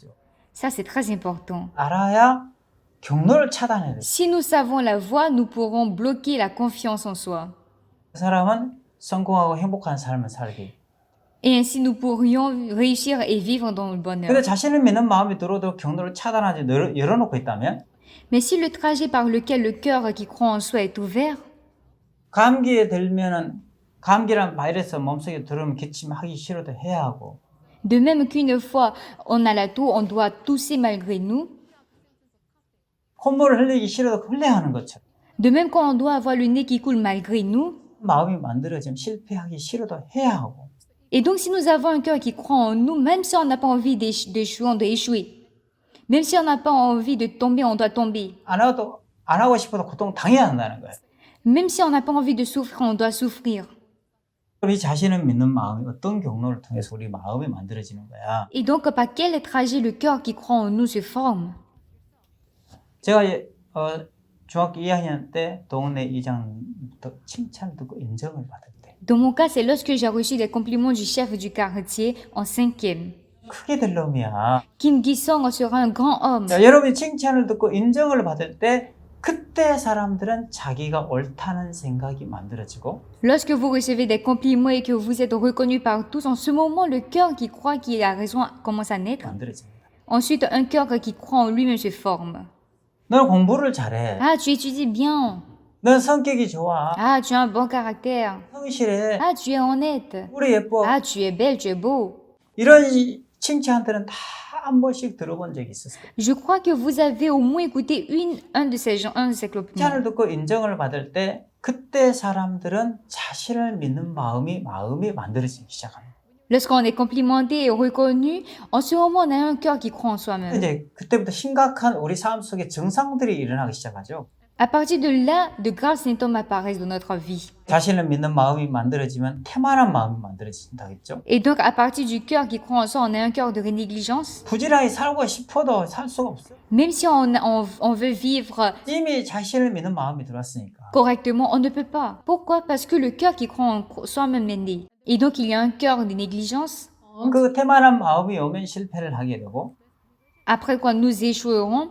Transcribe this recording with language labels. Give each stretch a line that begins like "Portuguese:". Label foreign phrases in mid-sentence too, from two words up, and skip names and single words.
French: Ça, c'est très important.
Korean: 알아야 경로를 차단해야 돼.
French: Si nous savons la voie, nous pourrons bloquer la confiance en soi.
Korean: 그 사람은 성공하고 행복한 삶을 살게.
French: Et ainsi, nous pourrions réussir et vivre dans le bonheur.
Korean: 근데 자신을 믿는 마음이 들어도 경로를 차단하지 열어놓고 있다면
French: Mais si le trajet par lequel le cœur qui croit en soi est ouvert,
Korean: 감기에 들면은 감기란 바이러스 몸속에 들으면 기침하기 싫어도 해야 하고
French: de même qu'une fois on a la toux, on doit tousser malgré nous.
Korean: 콧물을 흘리기 싫어도 흘려야 하는 것처럼
French: De même quand on doit avoir le nez qui coule malgré nous.
Korean: 마음이 만들어지면 실패하기 싫어도 해야 하고
French: Et donc si nous avons un cœur qui croit en nous, même si on n'a pas envie d'échouer, on doit échouer. Même si on n'a pas envie de tomber, on doit tomber.
Korean: 안 하고 싶어도 고통 당해야 한다는 거예요.
French: Même si on n'a pas envie de souffrir, on doit souffrir.
Korean: 우리 자신을 믿는 마음이 어떤 경로를 통해서 우리 마음이 만들어지는 거야.
French: Et donc par quel trajet le cœur qui croit en nous se forme?
Korean: 제가 중학교 2학년 때 동네 이장부터 칭찬을 듣고 인정을 받을 때
French: Dans mon cas, c'est lorsque j'ai reçu des compliments du chef du quartier en 5e.
Korean: 크게 될 놈이야.
French: Kim Gi-sung sera un grand homme.
Korean: 자, 여러분이 칭찬을 듣고 인정을 받을 때 그때 사람들은 자기가 옳다는 생각이 만들어지고
French: Lorsque vous recevez des compliments et que vous êtes reconnu par tous, en ce moment, le cœur qui croit qu'il a raison commence à naître.
Korean: 만들어집니다.
French: Ensuite, un cœur qui croit en lui-même se forme.
Korean: 너는 공부를 잘해.
French: Ah, tu étudies bien.
Korean: 넌 성격이 좋아.
French: Ah, tu as un bon caractère.
Korean: 성실해.
French: Ah, tu es honnête.
Korean: 우리 예뻐.
French: Ah, tu es belle, tu es beau.
Korean: 이런 칭찬들은 다 한 번씩 들어본 적이 있었어요.
French: Je crois que vous avez au moins écouté un de ces compliments.
Korean: 칭찬을 듣고 인정을 받을 때 그때 사람들은 자신을 믿는 마음이 만들어지기 시작합니다.
French: Lorsqu'on est complimenté et reconnu, en ce moment, on a un cœur qui croit en soi-même.
Korean: 이제 그때부터 심각한 우리 삶 속에 증상들이 일어나기 시작하죠.
French: À partir de là, de graves symptômes apparaissent dans notre vie.
Korean: 자신을 믿는 마음이 만들어지면 태만한 마음이 만들어진다겠죠.
French: Et donc, à partir du cœur qui croit en soi, on a un cœur de négligence.
Korean: 부지런히 살고 싶어도 살 수가 없어요.
French: Même si on veut vivre
Korean: 이미 자신을 믿는 마음이 들어왔으니까.
French: correctement, on ne peut pas. Pourquoi? Parce que le cœur qui croit en soi-même est né. Et donc, il y a un cœur de négligence.
Korean: 그 태만한 마음이 오면 실패를 하게 되고
French: Après quoi, nous échouerons.